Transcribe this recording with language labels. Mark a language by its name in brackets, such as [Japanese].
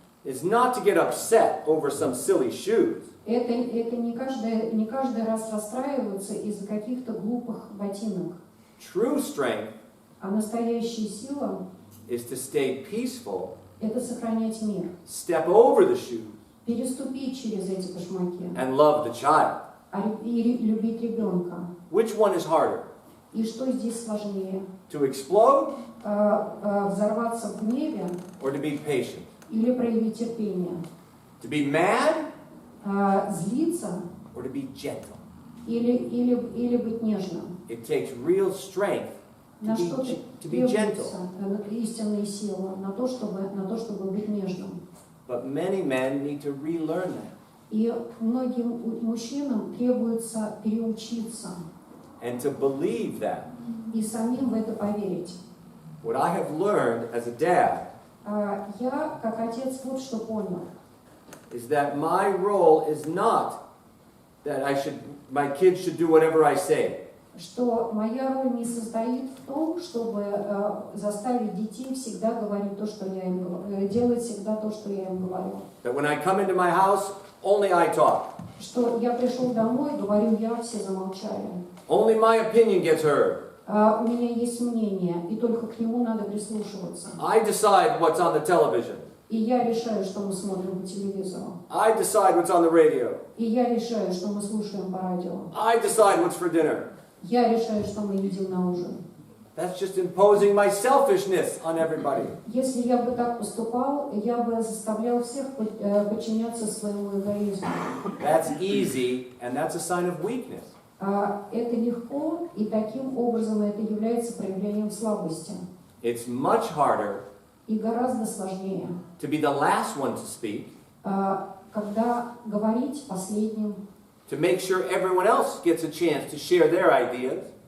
[English] is not to get upset over some silly shoes. [Russian] это не каждый раз расстраиваться из-за каких-то глупых ботинок. [English] True strength [Russian] А настоящая сила [English] is to stay peaceful, [Russian] это сохранять мир, [English] step over the shoes, [Russian] переступить через эти башмаки [English] and love the child. [Russian] и любить ребенка. [English] Which one is harder? [Russian] И что здесь сложнее? [English] To explode [Russian] Взорваться в гневе [English] or to be patient? [Russian] или проявить терпение? [English] To be mad [Russian] Злиться [English] or to be gentle? [Russian] или быть нежным? [English] It takes real strength [Russian] На что [English] to be gentle. [Russian] требуется истинная сила на то, чтобы быть нежным. [English] But many men need to relearn that. [Russian] И многим мужчинам требуется переучиться [English] And to believe that. [Russian] и самим в это поверить. [English] What I have learned as a dad [Russian] Я, как отец, вот что понял. [English] is that my role is not that my kids should do whatever I say. [Russian] Что моя роль не состоит в том, чтобы заставить детей всегда говорить то, что я им говорю, делать всегда то, что я им говорю. [English] That when I come into my house, only I talk. [Russian] Что я пришел домой, говорю я, все замолчали. [English] Only my opinion gets heard. [Russian] У меня есть мнение, и только к нему надо прислушиваться. [English] I decide what's on the television. [Russian] И я решаю, что мы смотрим по телевизору. [English] I decide what's on the radio. [Russian] И я решаю, что мы слушаем по радио. [English] I decide what's for dinner. [Russian] Я решаю, что мы едим на ужин. [English] that's just imposing my selfishness on everybody. [Russian] Если я бы так поступал, я бы заставлял всех подчиняться своему эгоизму. [English] That's easy, and that's a sign of weakness. [Russian] Это легко, и таким образом это является проявлением слабости. [English] It's much harder [Russian] И гораздо сложнее, [English] to be the last one to speak, [Russian] когда говорить последним, [English] to make sure everyone else gets a chance to share their ideas,